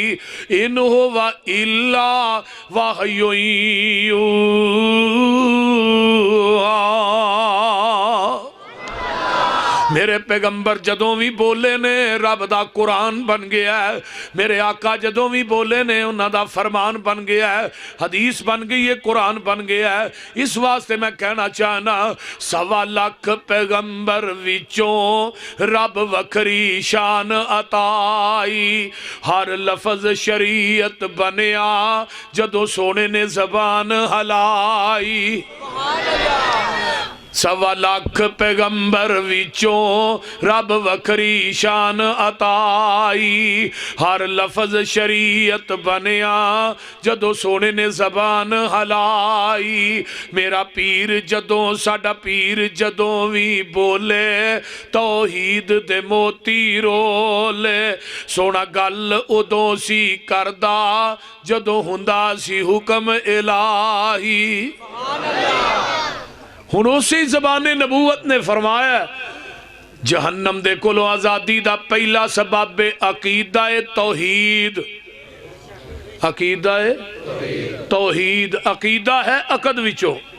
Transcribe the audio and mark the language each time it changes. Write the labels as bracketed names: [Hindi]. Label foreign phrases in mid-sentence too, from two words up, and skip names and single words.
[Arabic] ان ہوا الا وحی [Punjabi] میرے پیغمبر جدوں بھی بولے نے رب دا قرآن بن گیا ہے، میرے آقا جدوں بھی بولے نے انہاں دا فرمان بن گیا ہے، حدیث بن گئی ہے، قرآن بن گیا ہے. اس واسطے میں کہنا چاہنا 1.25 لاکھ پیغمبر وچوں رب وکری شان عطائی، ہر لفظ شریعت بنیا جدوں سونے نے زبان ہلائی. 1.25 لاکھ پیغمبر وچوں رب وکری شان عطائی، ہر لفظ شریعت بنیا جدوں سونے نے زبان ہلائی. میرا پیر جدوں ساڈا پیر جدوں بھی بولے توحید دے موتی رولے. سونا گل ادوں سی کردا جدوں ہوندا سی حکم الہی. ہن اسی زبان نبوت نے فرمایا جہنم دے کولو آزادی دا پہلا سبب عقیدہ توحید. عقیدہ توحید، عقیدہ ہے عقد وچوں.